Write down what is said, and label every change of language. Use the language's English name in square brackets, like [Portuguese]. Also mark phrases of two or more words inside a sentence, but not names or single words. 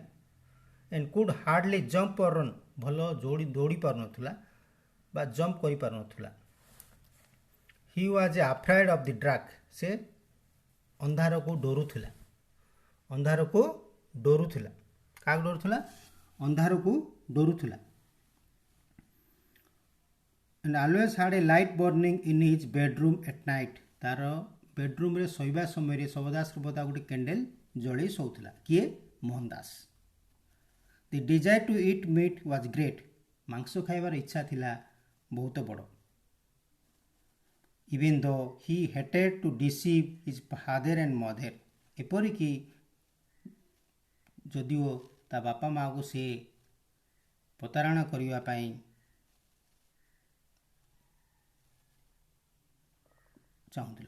[English] and could hardly jump or run, [Odia] ଭଲ ଦୌଡ଼ି ପାରୁନଥିଲା ବା ଜମ୍ପ କରିପାରୁନଥିଲା। [English] he was a afraid of the dark, [Odia] ସେ ଅନ୍ଧାରକୁ ଡରୁଥିଲା। ଅନ୍ଧାରକୁ ଡରୁଥିଲା। କାହାକୁ ଡରୁଥିଲା? ଅନ୍ଧାରକୁ ଡରୁଥିଲା। [English] and always had a light burning in his bedroom at night, [Odia] ତାର ବେଡରୁମ୍ରେ ଶୋଇବା ସମୟରେ ସର୍ବଦା ସର୍ବଦା ଗୋଟେ କ୍ୟାଣ୍ଡେଲ ଜଳେଇ ଶୋଉଥିଲା। କିଏ? ମୋହନ ଦାସ। [English] the desire to eat meat was great, [Odia] ମାଂସ ଖାଇବାର ଇଚ୍ଛା ଥିଲା ବହୁତ ବଡ଼। [English] even though he hated to deceive his father and mother, [Odia] ଏପରିକି ଯଦିଓ ତା ବାପା ମାଆକୁ ସେ ପ୍ରତାରଣା କରିବା ପାଇଁ ଚାହୁଁଥିଲା।